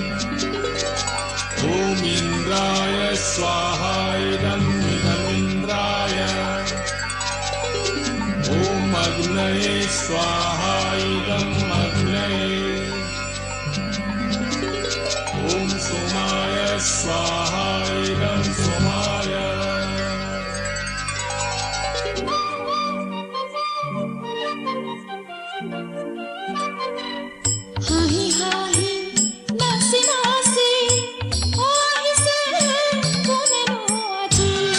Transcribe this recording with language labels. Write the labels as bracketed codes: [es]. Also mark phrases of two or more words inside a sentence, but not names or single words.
[sa] ॐ इन्द्राय स्वाहा इदं इदमिन्द्राय ॐ अग्नये स्वाहा इदं अग्नये ॐ सोमाय स्वाहा इदं सोमाय [as] হাহি হাহি নাচি নাচি ও আহিছে কোনেনো আজি